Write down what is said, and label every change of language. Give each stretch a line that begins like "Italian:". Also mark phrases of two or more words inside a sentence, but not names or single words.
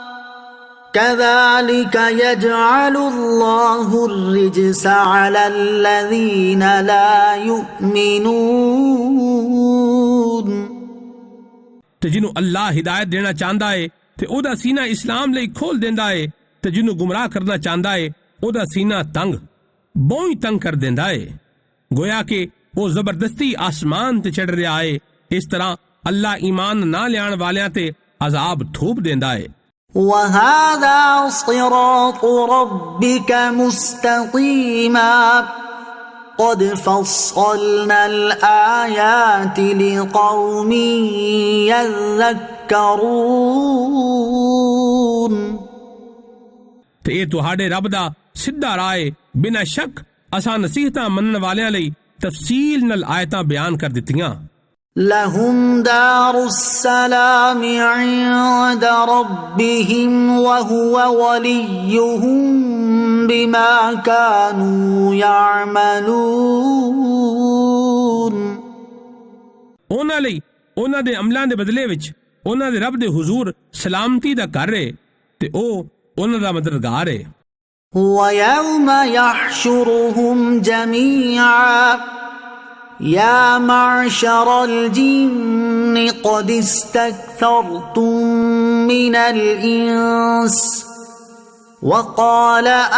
Arabic: كذلك يجعل الله الرجس على الذين لا يؤمنون।
Punjabi: ਤੇ ਜਿਹਨੂੰ ਅੱਲਾਹ ਹਿਦਾਇਤ ਦੇਣਾ ਚਾਹੁੰਦਾ ਏ ਤੇ ਉਹਦਾ ਸੀਨਾ ਇਸਲਾਮ ਲਈ ਖੋਲ ਦਿੰਦਾ ਏ ਤੇ ਜਿਹਨੂੰ ਗੁੰਮਰਾਹ ਕਰਨਾ ਚਾਹੁੰਦਾ ਏ ਉਹਦਾ ਸੀਨਾ ਤੰਗ ਬਹੁਤ ਹੀ ਤੰਗ ਕਰ ਦਿੰਦਾ ਏ ਗੋਇਆ ਕਿ ਉਹ ਜ਼ਬਰਦਸਤੀ ਆਸਮਾਨ ਤੇ ਚੜ ਰਿਹਾ ਏ। ਇਸ ਤਰ੍ਹਾਂ ਅੱਲਾਹ ਈਮਾਨ ਨਾ ਲਿਆਉਣ ਵਾਲਿਆਂ ਤੇ ਅਜ਼ਾਬ ਥੋਪ ਦਿੰਦਾ ਏ।
Arabic: وهذا صراط ربك مستقيما قد فصلنا الآيات لقوم يذكرون।
Punjabi: ਤੇ ਇਹ ਤੁਹਾਡੇ ਰੱਬ ਦਾ ਸਿੱਧਾ ਰਾਹ ਏ। ਬਿਨਾਂ ਸ਼ੱਕ ਅਸਾਂ ਨਸੀਹਤਾਂ ਮੰਨਣ ਵਾਲਿਆਂ ਲਈ ਤਫਸੀਲ ਨਾਲ ਆਇਤਾਂ ਬਿਆਨ ਕਰ ਦਿੱਤੀਆਂ।
Arabic: لهم دار السلام عند ربهم وهو وليهم بما كانوا يعملون।
Punjabi: ਉਹਨਾਂ ਲਈ ਉਹਨਾਂ ਦੇ ਅਮਲਾਂ ਦੇ ਬਦਲੇ ਵਿੱਚ ਉਹਨਾਂ ਦੇ ਰੱਬ ਦੇ ਹੁਜ਼ੂਰ ਸਲਾਮਤੀ ਦਾ ਘਰ ਏ ਤੇ ਉਹ ਉਹਨਾਂ ਦਾ ਮਦਦਗਾਰ ਏ।
Arabic: ويوم يحشرهم جميعا يا معشر الجن قد استكثرتم من الإنس وقال